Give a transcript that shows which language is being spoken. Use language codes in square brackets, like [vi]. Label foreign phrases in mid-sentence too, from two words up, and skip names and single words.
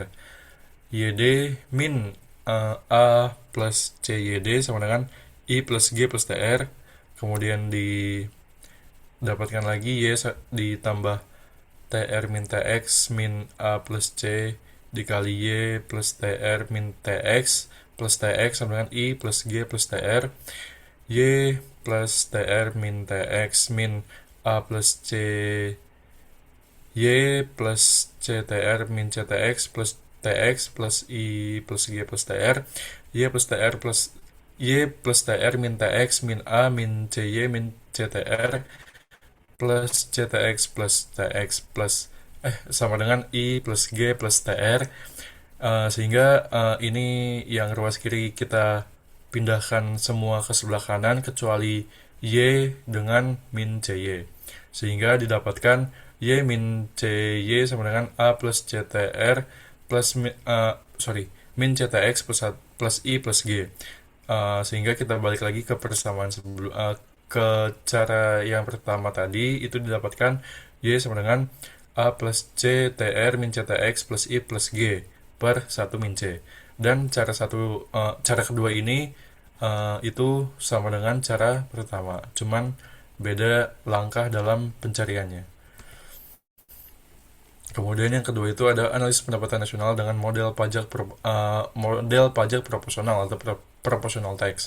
[id] YD min A plus CYD sama dengan I plus G plus TR. Kemudian didapatkan lagi Y ditambah TR min TX min A plus C dikali Y plus TR min TX plus TX sama dengan I plus G plus TR. Y plus TR min TX min A plus C Y plus CTR min CTX plus TX plus I plus G plus TR. Y plus TR plus Y plus TR min TX min A min CY min CTR plus CTX plus TX plus sama dengan I plus G plus TR. Sehingga ini yang ruas kiri kita pindahkan semua ke sebelah kanan kecuali Y dengan min CY. Sehingga didapatkan Y min CY sama dengan A plus CTR plus min CTX plus I plus G. Sehingga kita balik lagi ke persamaan sebelum ke cara yang pertama tadi, itu didapatkan Y sama dengan A plus C TR min CTX plus I plus G per 1 min C. Dan cara kedua ini itu sama dengan cara pertama, cuman beda langkah dalam pencariannya. Kemudian yang kedua itu ada analisis pendapatan nasional dengan model pajak proporsional atau [en] proportional tax.